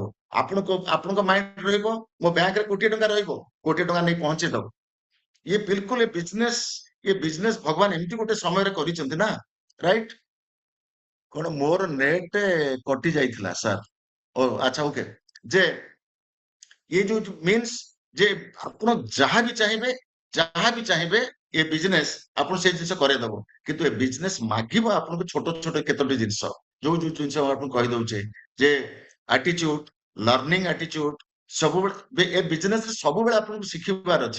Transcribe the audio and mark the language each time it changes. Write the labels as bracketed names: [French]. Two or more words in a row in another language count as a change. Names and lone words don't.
[Odia] ଆପଣଙ୍କ ମାଇଣ୍ଡ ରହିବ ମୋ ବ୍ୟାଙ୍କରେ 1,00,00,000 ରହିବ, 1,00,00,000 ନେଇ ପହଞ୍ଚେଇ ଦବ। ଇଏ ବିଲକୁଲ ଏ ବିଜନେସ ଭଗବାନ ଏମିତି ଗୋଟେ ସମୟରେ କରିଛନ୍ତି ନା, ରାଇଟ। କଣ ମୋର ନେଟ କଟି ଯାଇଥିଲା ସାର୍? ଓ ଆଚ୍ଛା, ଓକେ। ଯେ [Hindi] ये जो [Odia] मीन्स जे ଆପଣ ଯାହା ବି ଚାହିଁବେ ଏ ବିଜନେସ ଆପଣ ସେ ଜିନିଷ କରେଇଦବ। କିନ୍ତୁ ଏ ବିଜନେସ ମାଗିବ ଆପଣଙ୍କୁ ଛୋଟ ଛୋଟ କେତୋଟି ଜିନିଷ, ଯୋଉ ଯୋଉ ଜିନିଷ ମୁଁ ଆପଣଙ୍କୁ କହିଦଉଛି ଯେ ଆଟିଚ୍ୟୁଡ, [English] learning attitude, [Odia] ସବୁବେଳେ ଏ ବିଜନେସ ରେ ସବୁବେଳେ ଆପଣଙ୍କୁ ଶିଖିବାର ଅଛି।